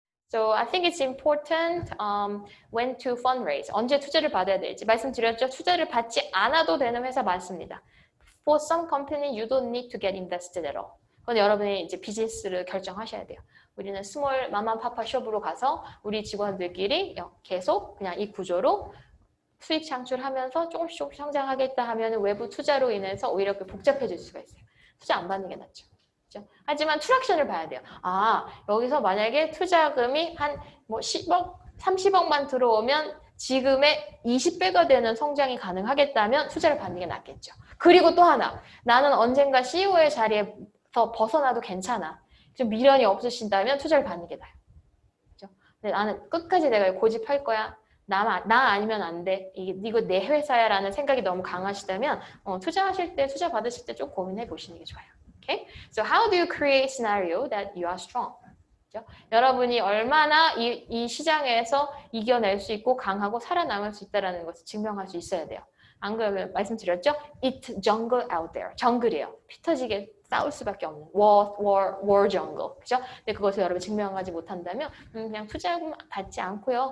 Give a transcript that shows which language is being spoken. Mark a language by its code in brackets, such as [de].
[en] So I think it's important when to fundraise. [ko] 언제 투자를 받아야 될지 말씀드렸죠. 투자를 받지 않아도 되는 회사 많습니다. [en] For some company, you don't need to get invested at all. [ko] 그건 여러분이 이제 비즈니스를 결정하셔야 돼요. 우리는 스몰 마마파파 숍으로 가서 우리 직원들끼리 계속 그냥 이 구조로 수익 창출하면서 조금씩 성장하겠다 하면 외부 투자로 인해서 오히려 복잡해질 수가 있어요. 투자 안 받는 게 낫죠. 그렇죠? 하지만 트랙션을 봐야 돼요. 아, 여기서 만약에 투자금이 한 뭐 10억, 30억만 들어오면 지금의 20배가 되는 성장이 가능하겠다면 투자를 받는 게 낫겠죠. 그리고 또 하나, 나는 언젠가 CEO의 자리에서 벗어나도 괜찮아. 좀 미련이 없으신다면 투자를 받는 게 나아요. 그렇죠? 근데 나는 끝까지 내가 고집할 거야. 나 아니면 안 돼. 이거 내 회사야 라는 생각이 너무 강하시다면 투자하실 때, 투자 받으실 때 좀 고민해 보시는 게 좋아요. [en] Okay? So how do you create scenario that you are strong? [ko] 그렇죠? 여러분이 얼마나 이 시장에서 이겨낼 수 있고 강하고 살아남을 수 있다는 것을 증명할 수 있어야 돼요. 안 그러면 말씀드렸죠? [en] It's jungle out there. [ko] 정글이에요. 피 터지게 싸울 수밖에 없는 [en] war jungle. [ko] 그죠? 근데 그것을 여러분 증명하지 못한다면 그냥 투자금 받지 않고요.